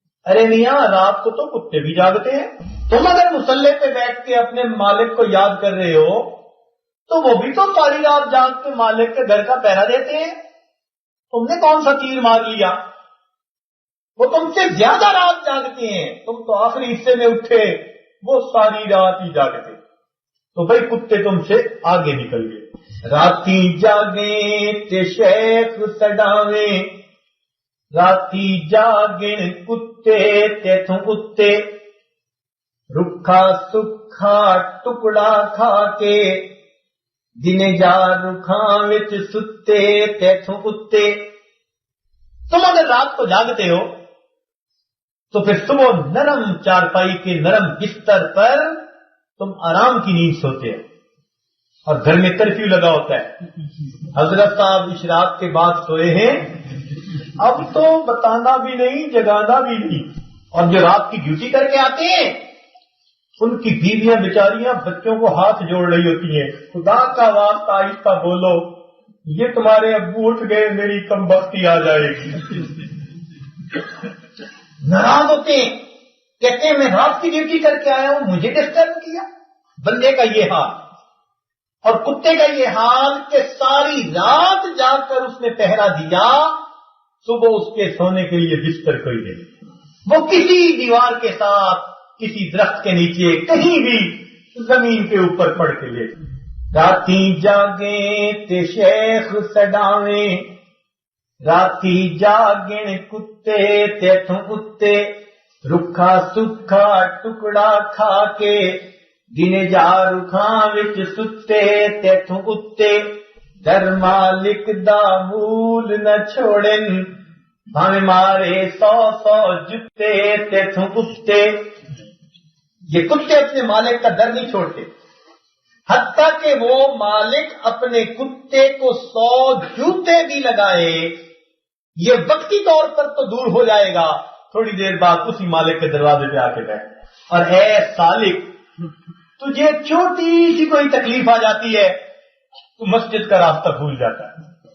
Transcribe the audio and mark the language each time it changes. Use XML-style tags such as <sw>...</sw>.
<ur>ارے میاں رات کو تو کتے بھی جاگتے ہیں. تم اگر مصلی پہ بیٹھ کے اپنے مالک کو یاد کر رہے ہو تو وہ بھی تو ساری رات جاگ کے مالک کے گھر کا پہرا دیتے ہیں. تم نے کون سا تیر مار لیا؟ وہ تم سے زیادہ رات جاگتے ہیں. تم تو آخری حصے میں اٹھے، وہ ساری رات ہی جاگتے. تو بھائی کتے تم سے آگے نکل گئے.</ur> <pa>راتی جاگیں تے شیخ سڈاویں، راتی جاگن کتے تیتھوں کتے، رکھا سکھا ٹکڑا کھا کے، دن جا رکھاں وچ ستے تیتھوں کتے.</pa> <ur>تم اگر رات کو جاگتے ہو تو پھر صبح نرم چارپائی کے نرم بستر پر تم آرام کی نیند سوتے ہو، اور گھر میں کرفیو لگا ہوتا ہے. حضرت صاحب اشراق کے بعد سوئے ہیں، اب تو بتانا بھی نہیں جگانا بھی نہیں. اور جو رات کی ڈیوٹی کر کے آتے ہیں ان کی بیویاں بیچاریاں بچوں کو ہاتھ جوڑ رہی ہوتی ہیں، خدا کا واسطہ آہستہ بولو، یہ تمہارے ابو اٹھ گئے میری کمبختی آ جائے گی. ناراض ہوتے ہیں، کہتے ہیں میں رات کی ڈیوٹی کر کے آیا ہوں، مجھے ڈسٹرب کیا. بندے کا یہ حال اور کتے کا یہ حال کہ ساری رات جا کر اس نے پہرا دیا، صبح اس کے سونے کے لیے بستر کوئی نہیں. وہ کسی دیوار کے ساتھ، کسی درخت کے نیچے، کہیں بھی زمین کے اوپر پڑ کے لے.</ur> <pa>راتی جاگیں تے شیخ سڈاویں، راتی جاگن کتے تیتھوں کتے، رکھا سکھا ٹکڑا کھا کے، دن جا رکھاں وچ ستے تیتھوں کتے، در مالک دا مول نہ چھوڑن، بھاویں مارے 100 جتے تیتھوں کتے.</pa> <ur>یہ کتے اپنے مالک کا در نہیں چھوڑتے، حتیٰ کہ وہ مالک اپنے کتے کو 100 جوتے بھی لگائے، یہ وقتی طور پر تو دور ہو جائے گا، تھوڑی دیر بعد اسی مالک کے دروازے پہ آ کے بیٹھ. اور اے سالک، تجھے چھوٹی سی کوئی تکلیف آ جاتی ہے تو مسجد کا راستہ بھول جاتا ہے.</ur>